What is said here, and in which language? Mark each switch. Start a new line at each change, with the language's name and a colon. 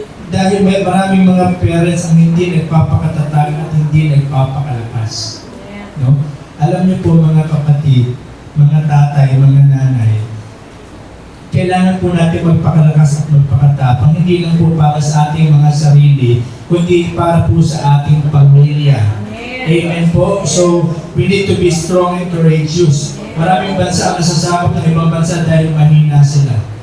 Filipino: Dahil may maraming mga parents ang hindi nagpapakatatag at hindi nagpapakalakas. No? Alam niyo po mga kapatid, mga tatay, mga nanay, kailangan po natin magpakalakas at magpakatapang, hindi lang po para sa ating mga sarili, kundi para po sa ating pamilya. Amen po.
English: So, we need to be strong and courageous.
Filipino: Maraming bansa ang nasasakop ng ibang bansa dahil mahina sila.